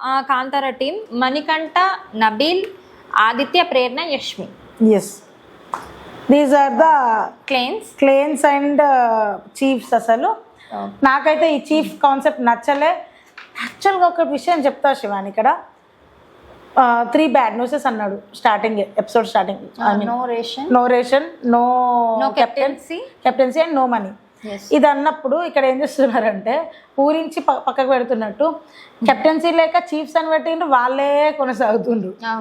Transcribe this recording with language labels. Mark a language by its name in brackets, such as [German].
[Telugu] Kantara team Manikanta, Nabeel, Aditya, Prerana, Yashmi. [English] yes, these are the claims and chiefs. [Telugu] అసలు నాకైతే ఈ చీఫ్ కాన్సెప్ట్ నచ్చలే. యాక్చువల్గా ఒక విషయం చెప్తా శివాని, ఇక్కడ 3 bad news అన్నాడు episode starting. No ration, no captaincy and no money. ఇది అన్నప్పుడు ఇక్కడ ఏం చేస్తున్నారంటే ఊరించి పక్కకు పెడుతున్నట్టు కెప్టెన్సీ లేక చీఫ్స్ అని పెట్టిండ్రు, వాళ్ళే కొనసాగుతుండ్రు.